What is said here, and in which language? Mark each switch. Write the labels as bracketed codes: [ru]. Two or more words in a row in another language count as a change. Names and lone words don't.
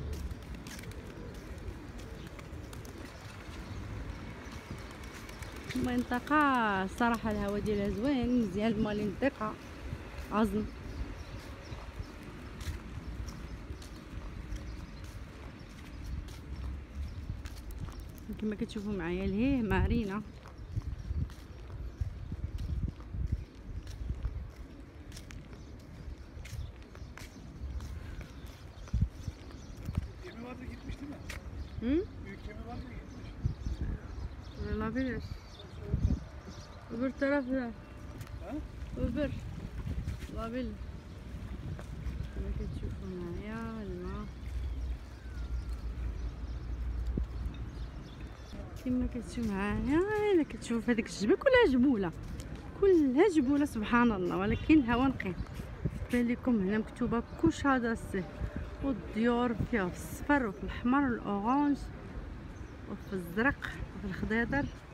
[ar] منطقة صراحة الهواء ديالها زوين مزيان، المالين الدقة عظم. كما كتشوفوا معايا لهيه مارينا. [tr] Gemi vardı gitmiş değil mi? Hı? Büyük gemi vardı gitmiş. Olabilir. Öbür tarafta. Ha? öbür olabilir. [ar] كما كتشوفوا معايا الماء، كما كتشوفوا معايا. انا كتشوف هذيك الجبل كلها جبوله، كلها جبوله سبحان الله، ولكن الهواء نقي. بان لكم هنا مكتوبه كوشا داسي، والديور فيها في الصفر وفي الاحمر والاورانج وفي الزرق وفي الخضيضر.